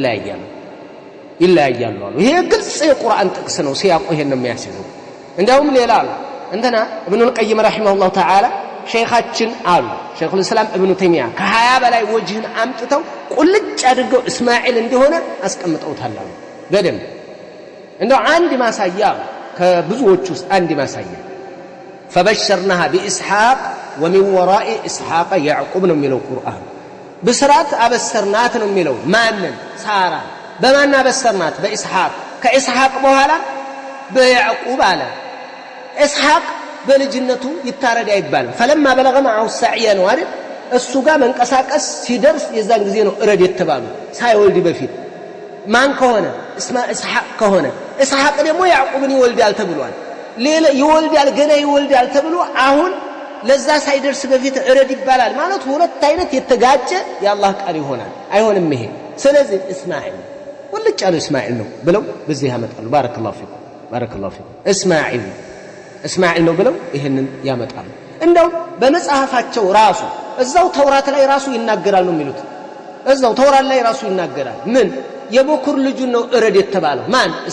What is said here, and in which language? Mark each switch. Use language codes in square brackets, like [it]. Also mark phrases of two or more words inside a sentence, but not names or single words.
[am] ይለያያሉ አሉ ይሄ ግልጽ የቁርአን ጥቅስ ነው ሲያቆ ይሄን ነው የሚያስይዘው እንደውም ሌላ ነው እንተና ኢብኑል ቀይም [ar] رحمه الله تعالى [am] ሸይኻችን አሉ [ar] شيخ الإسلام [am] ኢብኑ ተይሚያ ከ20 በላይ ወጅህን አምጥተው ቁልጭ አድርገው እስማዒል እንደሆነ አስቀምጠውታል አሉ በደንብ እንደው አንድ ማሳያ ከብዙዎች ውስጥ አንድ ማሳያ [ar] فبشرناها بإسحاق ومن وراء إسحاق يعقوب [am] ነው የሚለው ቁርአን ብስራት አበሰርናት ነው የሚለው ማንን ሳራ በማን አበሰርናት በኢስሐቅ ከኢስሐቅ በኋላ በያዕቁብ አለ ኢስሐቅ በልጅነቱ ይታረድ አይባልም [ar] فلما بلغ معه السعي [am] ነው አይደል እሱ ጋር መንቀሳቀስ ሲደርስ የዛን ጊዜ ነው እረድ የተባሉ ሳይወልድ በፊት ማን ከሆነ ኢስሐቅ ከሆነ ኢስሐቅ ደግሞ ያዕቁብን ይወልዳል ተብሏል ሌላ ይወልዳል ገና ይወልዳል ተብሎ አሁን ለዛ ሳይደርስ በፊት እረድ ይባላል ማለት ሁለት አይነት የተጋጨ የአላህ ቃል ይሆናል አይሆንም ይሄ ስለዚህ እስማዒል ወልጭ ያለው እስማዒል ነው ብለው በዚህ ያመጣሉ [ar] بارك الله فيكم [am] እስማዒል ነው ብለው ይሄንን ያመጣሉ እንደው በመጽሐፋቸው ራሱ እዛው ተውራት ላይ ራሱ ይናገራሉ የሚሉት እዛው ተውራት ላይ ራሱ ይናገራል ምን የበኩር ልጅ ነው እረድ የተባለው ማን